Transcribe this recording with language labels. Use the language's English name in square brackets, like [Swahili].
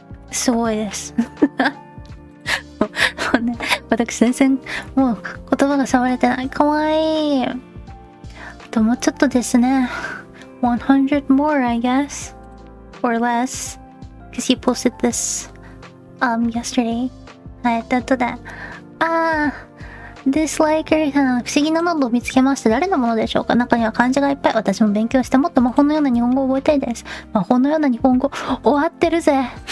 [Japanese] すごいです。ね、私全然もう言葉が触れてない。かわいい。あともうちょっとですね。 [English] 100 more, I guess. Or less. Because you posted this yesterday. [Japanese] はい、あとで。 Disliker さん、不思議なノートを見つけました。誰のものでしょうか？中には漢字がいっぱい。私も勉強してもっと魔法のような日本語を覚えたいです。魔法のような日本語、終わってるぜ。